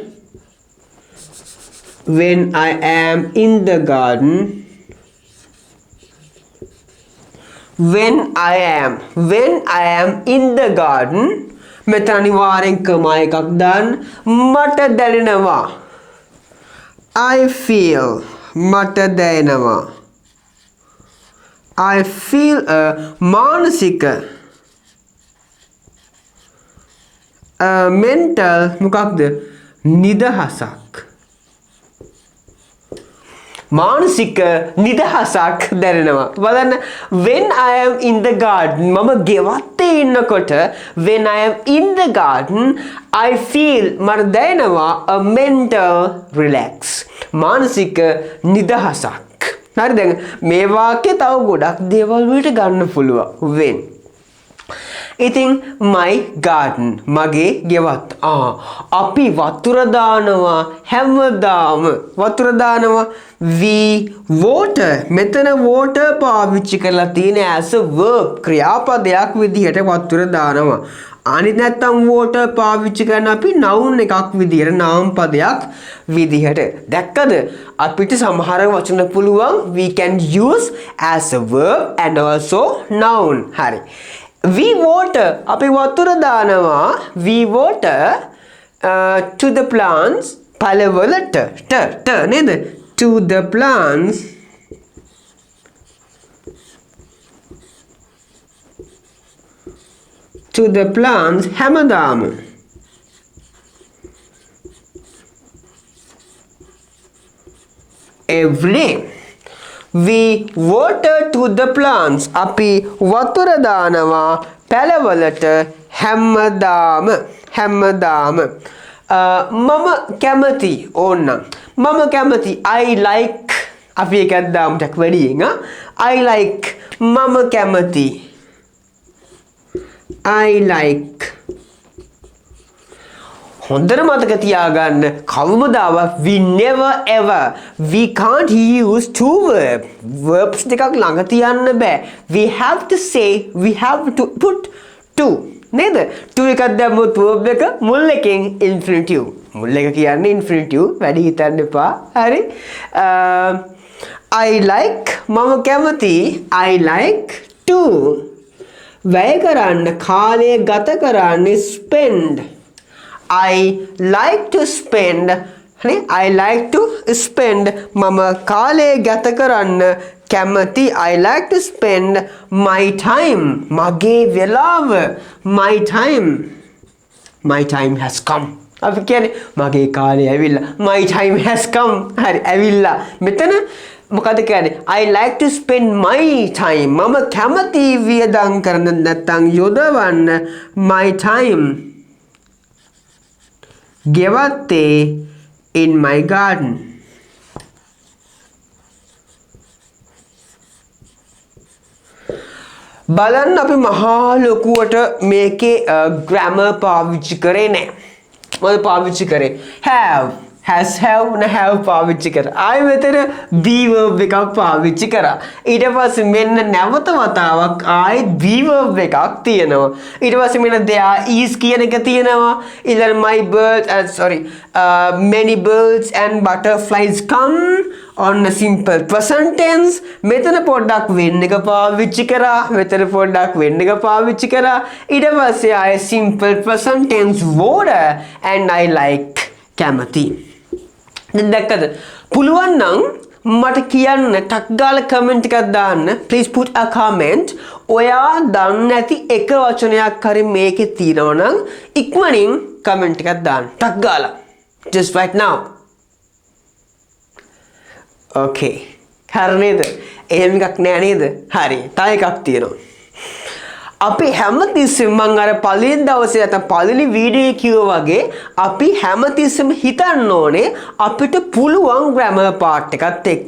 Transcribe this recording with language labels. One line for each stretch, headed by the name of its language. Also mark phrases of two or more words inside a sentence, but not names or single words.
English: when I am in the garden when I am in the garden
Sinhala: මෙතන අනිවාර්යෙන් කමා එකක් දාන්න. මට දැනෙනවා
English: I feel
Sinhala: මට දැනෙනවා
English: I feel
Sinhala: මානසික mental මොකක්ද නිදහසක් මානසික නිදහසක් දැනෙනවා.
English: බලන්න when I am in the garden
Sinhala: මම ගෙවත්තේ ඉන්නකොට
English: when I am in the garden I feel
Sinhala: මට දැනෙනවා
English: a mental relax
Sinhala: මානසික නිදහසක්. හරි දැන් මේ වාක්‍යය තව ගොඩක් දේවල් වලට ගන්න පුළුවන් when. ඉතින්
English: my garden
Sinhala: මගේ ගෙවත්ත. අපි වතුර දානවා හැමදාම වතුර දානවා.
English: we water
Sinhala: මෙතන water පාවිච්චි කරලා තියෙන
English: as a verb
Sinhala: ක්‍රියාපදයක් විදිහට වතුර දානවා. අනිත් නැත්තම් water පාවිච්චි කරන අපි noun එකක් විදිහට නාම පදයක් විදිහට. දැක්කද? අපිට සමහර වචන පුළුවන්
English: we can use as a verb and also noun. හරි. we water
Sinhala: අපි වතුර දානවා
English: we water to the plants
Sinhala: පළවලට නේද?
English: to the plants හැමදාම every day we water to the plants
Sinhala: අපි වතුර දානවා පැලවලට හැමදාම මම කැමති ඕන්නම් මම කැමති
English: I like
Sinhala: අපි එකක් දාමු ටක් වැඩියෙන්
English: I like
Sinhala: මම කැමති
English: I like
Sinhala: හොඳට මතක තියාගන්න කවමදාවත්
English: we never ever we can't use two verbs
Sinhala: දෙකක් ළඟ තියන්න බෑ.
English: we have to say we have to put two නේද?
Sinhala: two එකක් දැම්මොත් verb එක මුල් එකෙන් infinitive මුල් එක කියන්නේ infinitive වැඩි හිතන්න එපා. හරි?
English: I like
Sinhala: මම කැමති
English: I like to
Sinhala: වැය කරන්න කාලය ගත කරන්න
English: spend I like to spend
Sinhala: මම කාලය ගත කරන්න කැමති
English: I like to spend my time
Sinhala: මගේ වෙලාව
English: my time has come
Sinhala: අපි කියන්නේ මගේ කාලය ඇවිල්ලා
English: my time has come
Sinhala: හරි ඇවිල්ලා මෙතන මොකද කියන්නේ
English: I like to spend my time
Sinhala: මම කැමති වියදම් කරන්න නැත්නම් යොදවන්න
English: my time
Sinhala: ගෙවත්තේ
English: in my garden
Sinhala: බලන්න අපි මහා ලොකුවට මේකේ grammar පාවිච්චි කරේ නැහැ. මොකද පාවිච්චි කරේ
English: have has have na have
Sinhala: පාවිච්චි කරා. ආයෙ මෙතන
English: be verb
Sinhala: එකක් පාවිච්චි කරා. ඊට පස්සේ මෙන්න නැවත වතාවක් ආයෙ
English: be verb
Sinhala: එකක් තියෙනවා. ඊට පස්සේ මෙන්න
English: there is
Sinhala: කියන එක තියෙනවා.
English: ඊළඟ my birds many birds and butterflies come on a simple present tense.
Sinhala: මෙතන පොඩ්ඩක් වෙන්න එක පාවිච්චි කරා. මෙතන පොඩ්ඩක් වෙන්න එක පාවිච්චි කරා. ඊට පස්සේ ආයෙ
English: simple present tense water and I like
Sinhala: කැමති. දැන් දැක්කද? පුළුවන් නම් මට කියන්න ටක් ගාලා කමෙන්ට් එකක් දාන්න.
English: please put a comment.
Sinhala: ඔයා දන්නේ නැති එක වචනයක් හරි මේකේ තියෙනවා නම් ඉක්මනින් කමෙන්ට් එකක් දාන්න. ටක් ගාලා.
English: just right now. okay.
Sinhala: හරි නේද? එහෙම එකක් නෑ නේද? හරි. තව එකක් තියෙනවා. අපි හැමතිස්සෙම මම අර පළවෙනි දවසේ නැත්නම් පළවෙනි වීඩියෝ එකේ කිව්වා වගේ අපි හැමතිස්සෙම හිතන්න ඕනේ අපිට පුළුවන්
English: grammar part
Sinhala: එකත් එක්ක.